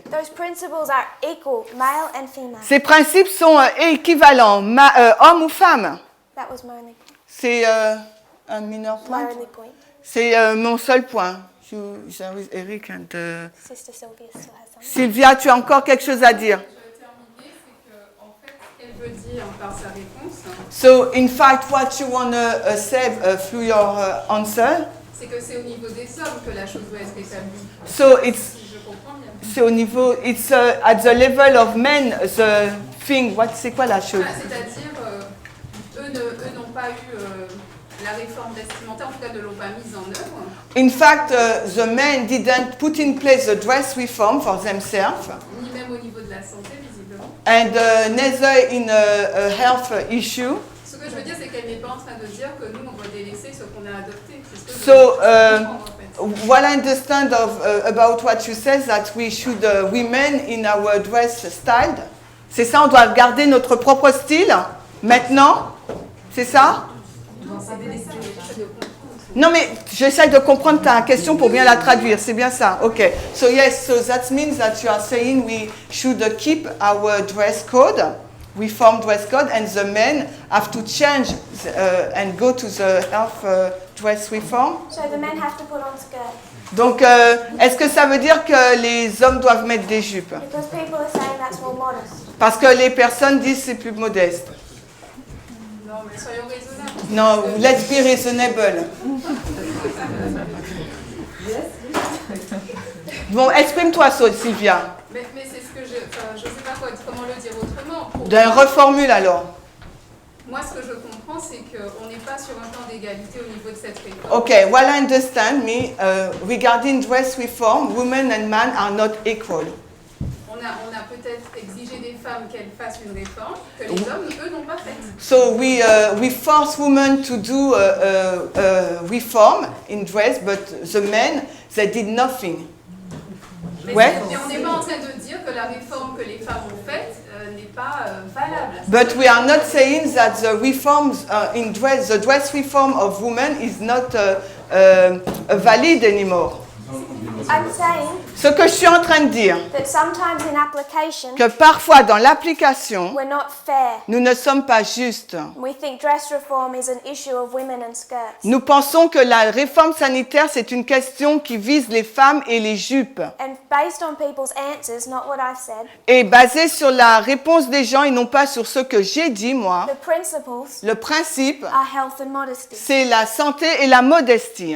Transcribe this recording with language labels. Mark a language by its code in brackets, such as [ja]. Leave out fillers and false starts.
[en] those principles are equal, male and female. [fr] Ces principes sont équivalents, homme ou femme. [en] That was my only point. [fr] C'est un mineur [en] My point. only point. [fr] C'est mon seul point. Eric and, [en] Sister Sylvia still has something. [fr] Sylvia, tu as encore quelque chose à dire? Je vais terminer, c'est que en fait, ce qu'elle veut dire par sa réponse, [en] So, in fact, what you want to say through your answer, [fr] c'est que c'est au niveau des hommes que la chose doit être établie. [en] so it's [fr] Si je comprends bien. c'est au niveau, [en] it's at the level of men, the thing. [fr] C'est quoi la chose? C'est-à-dire, eux n'ont pas eu la réforme vestimentaire, en tout cas ne l'ont pas mise en œuvre. [en] In fact, the men didn't put in place the dress reform for themselves, [fr] Ni même au niveau de la santé, visiblement. [en] and neither in a health issue. [fr] Ce que je veux dire, c'est qu'elle n'est pas en train de dire que nous, on doit délaisser ce qu'on a adopté. C'est ce que [en] So, [fr] je veux comprendre, en fait. [en] what I understand about what you say is that we should, women in our dress style, [fr] c'est ça, on doit garder notre propre style, maintenant, c'est ça? Non, mais j'essaie de comprendre ta question pour bien la traduire, c'est bien ça, ok. [en] So yes, so that means that you are saying we should keep our dress code, reform dress code, and the men have to change and go to the health dress reform. So the men have to put on skirts [fr] Donc, est-ce que ça veut dire que les hommes doivent mettre des jupes? [en] because people are saying that's more modest. [fr] Parce que les personnes disent c'est plus modeste. Non, mais soyons raisonnables. Non, [en] let's be reasonable. [fr] Bon, exprime-toi, Sylvia. Mais c'est ce que je sais pas comment le dire autrement. Reformule alors. Moi, ce que je comprends, c'est qu'on n'est pas sur un plan d'égalité au niveau de cette réforme. [en] Okay, well, I understand me. Regarding dress reform, women and men are not equal. [fr] On a peut-être exigé des femmes qu'elles fassent une réforme que les hommes, eux, n'ont pas faite. [en] So we force women to do reform in dress, but the men, they did nothing. [fr] Mais Ouais. on n'est pas en train de dire que la réforme que les femmes ont faite n'est pas valable. [en] But we are not saying that the reforms in dress, the dress reform of women is not valid anymore. I'm saying [fr] Ce que je suis en train de dire, [en] that sometimes in application, [fr] que parfois dans l'application, [en] we're not fair. [fr] nous ne sommes pas justes. [en] We think dress reform is an issue of women and skirts. [fr] Nous pensons que la réforme sanitaire, c'est une question qui vise les femmes et les jupes. [en] And based on people's answers, not what I've said, [fr] Et basée sur la réponse des gens et non pas sur ce que j'ai dit, moi, [en] the principles [fr] le principe, [en] are health and modesty. [fr] c'est la santé et la modestie.